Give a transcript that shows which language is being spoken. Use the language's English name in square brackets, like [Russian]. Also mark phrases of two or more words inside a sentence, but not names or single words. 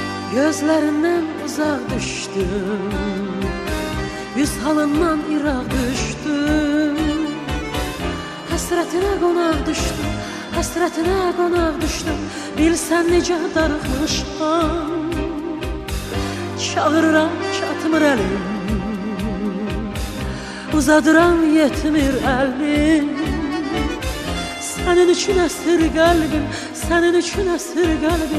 [Turkish] Gözlerinden uzak düştüm, yüz halından ırak düştüm. Hasretine konak düştüm, hasretine konak düştüm. [Azerbaijani] Bilsen necə darıxmışam, çağırıram çatmır əlim, uzadıram yetmir əlim. Sənin üçün əsir qəlbim, sənin üçün əsir qəlbim.